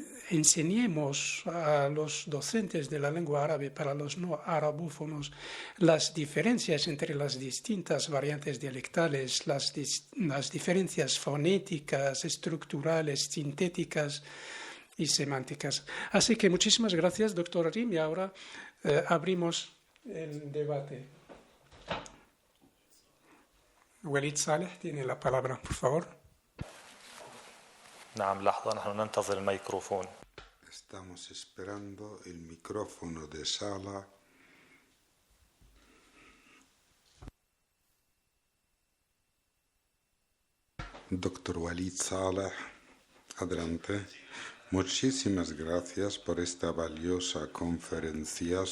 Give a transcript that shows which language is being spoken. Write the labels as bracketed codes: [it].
[es] enseñemos a los docentes de la lengua árabe para los no arabófonos las diferencias entre las distintas variantes dialectales, las diferencias fonéticas, estructurales, sintéticas y semánticas. Así que muchísimas gracias, doctor Rim, y ahora abrimos el debate. Walid Saleh tiene la palabra, por favor. [ar] نعم لحظة نحن ننتظر الميكروفون. [es] Estamos esperando el micrófono de sala. Doctor Walid Saleh, adelante. Muchísimas gracias por esta valiosa conferencia.